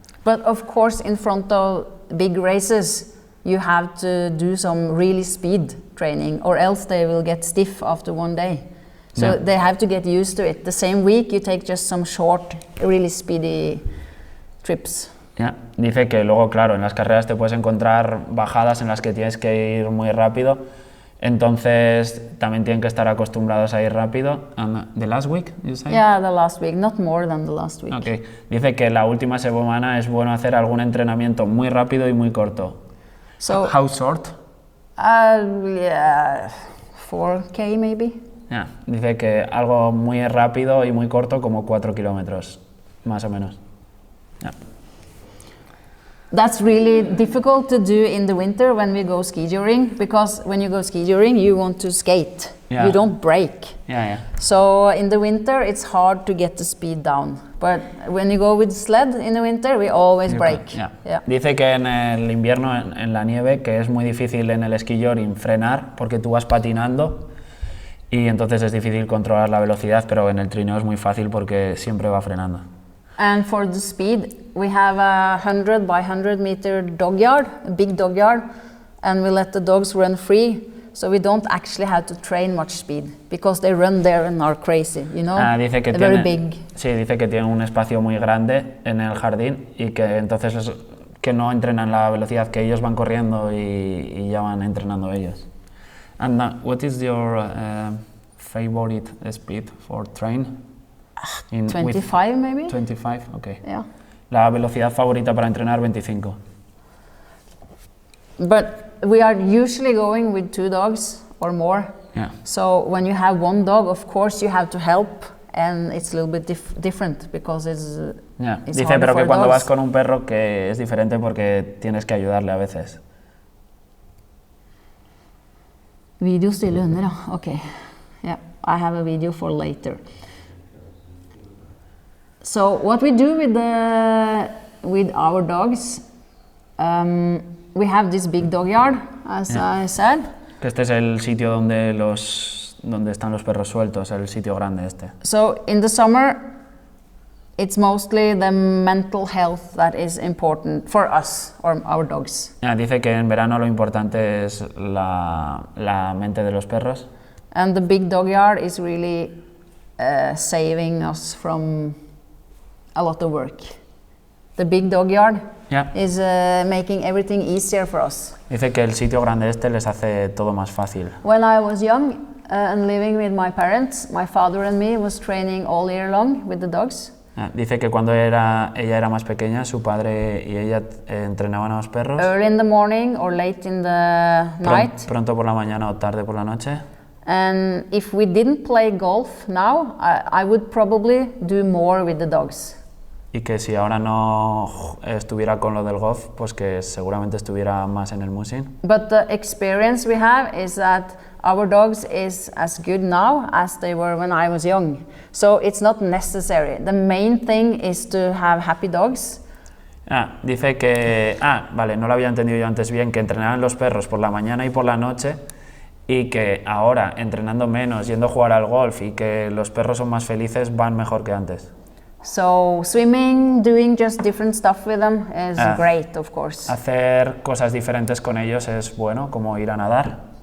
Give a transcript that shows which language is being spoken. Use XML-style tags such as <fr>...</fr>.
<en>But of course in front of big races you have to do some really speed training, or else they will get stiff after one day. So they have to get used to it. The same week you take just some short, really speedy trips.</en> <es>Ya, dice que luego, claro, en las carreras te puedes encontrar bajadas en las que tienes que ir muy rápido, entonces también tienen que estar acostumbrados a ir rápido.</es> <en>And the last week, you say? Yeah, the last week, not more than the last week. Okay.</en> <es>Dice que la última semana es bueno hacer algún entrenamiento muy rápido y muy corto.</es> <en>So, How short? yeah, 4K maybe. Yeah.</en> <es>Dice que algo muy rápido y muy corto, como 4 kilómetros, más o menos.</es> <en>Yeah. That's really difficult to do in the winter when we go ski touring, because when you go ski touring, you want to skate. Yeah. You don't brake. Yeah. So in the winter, it's hard to get the speed down. But when you go with sled in the winter, we always brake. Yeah.</en> <es>Dice que en el invierno, en la nieve, que es muy difícil en el esquí touring frenar porque tú vas patinando y entonces es difícil controlar la velocidad, pero en el trineo es muy fácil porque siempre va frenando.</es> <en>And for the speed, we have a 100 by 100 meter dog yard, a big dog yard, and we let the dogs run free. So we don't actually have to train much speed because they run there and are crazy, you know.</en> <es>Dice que</es> <en>They're</en> <es>tiene,</es> <en>very big.</en> <es>Sí, dice que tiene un espacio muy grande en el jardín y que entonces que no entrenan la velocidad, que ellos van corriendo y ya van entrenando ellos.</es> <en>And what is your favorite speed for train? 25 maybe? 25, okay. Yeah.</en> <es>La velocidad favorita para entrenar, 25.</es> <en>But we are usually going with 2 dogs or more. Yeah. So when you have 1 dog, of course you have to help, and it's a little bit different because it's</en> <es>Dice,</es> <en>harder</en> <es>pero que</es> <en>for</en> <es>cuando</es> <en>dogs.</en> <es>vas con un perro que es diferente porque tienes que ayudarle a veces.</es> <no>Video stille hunder, ja.</no> <en>Okay. Yeah, I have a video for later. So what we do with our dogs, we have this big dog yard, as I said.</en> <es>Que este es el sitio donde están los perros sueltos, el sitio grande este.</es> <en>So in the summer, it's mostly the mental health that is important for us or our dogs.</en> <es>Dice que en verano lo importante es la mente de los perros.</es> <en>And the big dog yard is really saving us from a lot of work. The big dog yard is making everything easier for us.</en> <es>Dice que el sitio grande este les hace todo más fácil.</es> <en>When I was young and living with my parents, my father and me was training all year long with the dogs.</en> <es>Dice que cuando ella era más pequeña, su padre y ella entrenaban a los perros.</es> <en>Early in the morning or late in the night.</en> <es>Pronto por la mañana o tarde por la noche.</es> <en>And if we didn't play golf now, I would probably do more with the dogs.</en> <es>Y que si ahora no estuviera con lo del golf, pues que seguramente estuviera más en el musing.</es> <en>But the experience we have is that our dogs is as good now as they were when I was young. So it's not necessary. The main thing is to have happy dogs.</en> <es>Dice que... vale, no lo había entendido yo antes bien, que entrenaban los perros por la mañana y por la noche y que ahora, entrenando menos, yendo a jugar al golf y que los perros son más felices, van mejor que antes.</es> <en>So swimming, doing just different stuff with them is great, of course.</en> <es>Hacer cosas diferentes con ellos es bueno, como ir a nadar.</es>